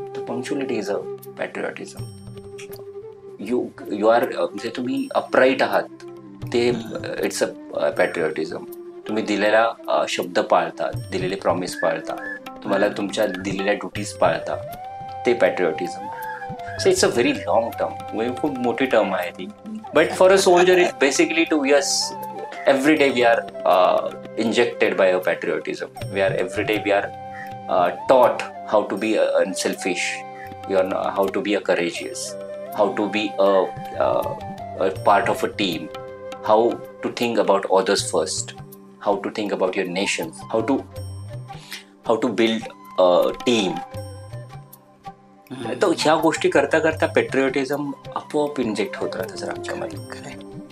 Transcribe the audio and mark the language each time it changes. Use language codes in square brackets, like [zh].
[en] तर punctuality is a patriotism. You are, [mr] म्हणजे तुम्ही अपराईट आहात ते [en] It's a patriotism. [mr] तुम्ही दिलेला शब्द पाळता, दिलेले प्रॉमिस पाळता, तुम्हाला तुमच्या दिलेल्या ड्युटीज पाळता, ते पॅट्रिऑटिझम. [en] so it's a very long term, [mr] खूप मोठी टर्म आहे ती. [en] But for a soldier it basically 2 years every day we are injected by a patriotism. Every day we are taught how to be unselfish, how to be a courageous, how to be a part of a team, how to think about others first, how to think about your nations, how to build a team. [mr] तर ह्या गोष्टी करता करता पॅट्रिऑटिझम आपोआप inject होत राहतं sir आमच्यामध्ये.